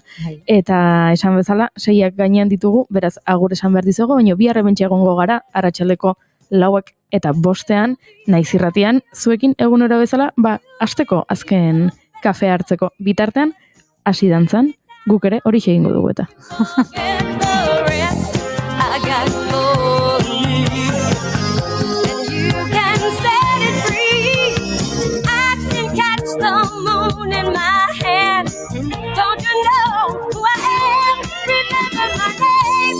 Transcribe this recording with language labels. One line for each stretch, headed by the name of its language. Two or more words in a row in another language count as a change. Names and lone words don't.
Basque: Eta esan bezala, 6ak gainean ditugu, beraz agur esan behar dizugu, baina bihar hementxe egongo gara, arratsaldeko 4 eta 5 naiz irratian, zuekin egunero bezala, hasteko azken kafe hartzeko bitartean, hasi dantzan, guk ere hori egingo dugu eta.
English: I got for you, and you can set it free. I can catch the moon in my hand. Don't you know who I am? Remember my name.